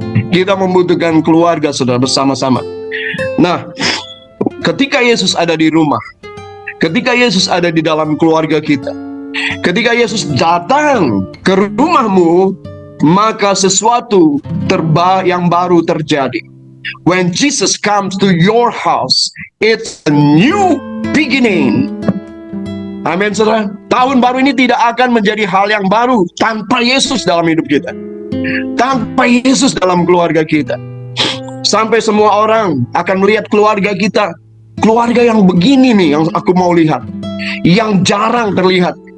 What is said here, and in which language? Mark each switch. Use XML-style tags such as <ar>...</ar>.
<id>Kita membutuhkan keluarga, saudara, bersama-sama. Nah, ketika Yesus ada di rumah, ketika Yesus ada di dalam keluarga kita, ketika Yesus datang ke rumahmu, maka sesuatu yang baru terjadi.</id> <en>When Jesus comes to your house, it's a new beginning.</en> <id>Amin, saudara. Tahun baru ini tidak akan menjadi hal yang baru tanpa Yesus dalam hidup kita, tanpa Yesus dalam keluarga kita. Sampai semua orang akan melihat keluarga kita, keluarga yang begini nih yang aku mau lihat, yang jarang terlihat.</id>